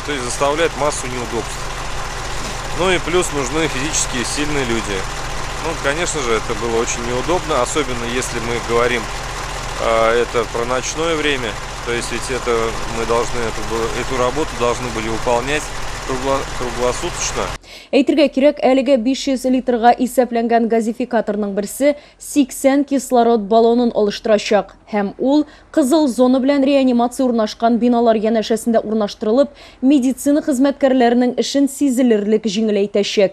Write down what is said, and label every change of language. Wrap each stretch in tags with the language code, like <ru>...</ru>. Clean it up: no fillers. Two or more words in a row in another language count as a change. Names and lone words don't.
<ru>То есть заставляет массу неудобств. Ну и плюс нужны физически сильные люди. Ну, конечно же, это было очень неудобно, особенно если мы говорим это про ночное время. То есть ведь мы должны эту работу должны были выполнять круглосуточно.</ru> <tt>Әйтергә кирәк, әлегә 500 литрга исәпләнгән газификаторның берсе 80 кислород баллонын алыштырачак. Һәм ул кызыл зона белән реанимация урнашкан биналар янәшәсендә урнаштырылып, медицина хезмәткәрләренең эшен сизелерлек җиңеләйтәчәк.</tt>